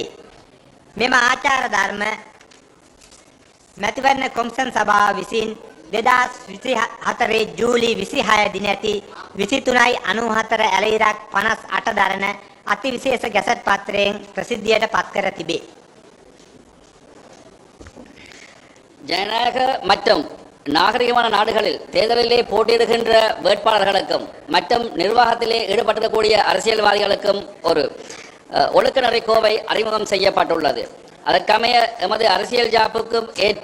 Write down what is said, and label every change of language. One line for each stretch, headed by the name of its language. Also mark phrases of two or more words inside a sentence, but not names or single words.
Sinhala: මෙම ආචාර ධර්ම මැතිවරණ කොමිෂන් සභාව විසින් 2024 ජූලි 26 දින ඇති 23.94 ඇලයිරක් 58 දරන අතිවිශේෂ ගැසට් පත්‍රයෙන් ප්‍රසිද්ධියට පත් කර තිබේ.
Tamil: ஜனநாயக மற்றும் நாகரிகமான நாடுகளில் தேர்தலிலே போட்டியிடுகின்ற வேட்பாளர்களுக்கும் மற்றும் நிர்வாகத்திலே ஈடுபட்டிருக்கக்கூடிய அரசியல்வாதிகளுக்கும் ஒரு ஒழுக்கநெறி கோவை அறிமுகம் செய்யப்பட்டுள்ளது. அதற்கமைய எமது அரசியல் ஜாப்புக்கும் ஏற்ப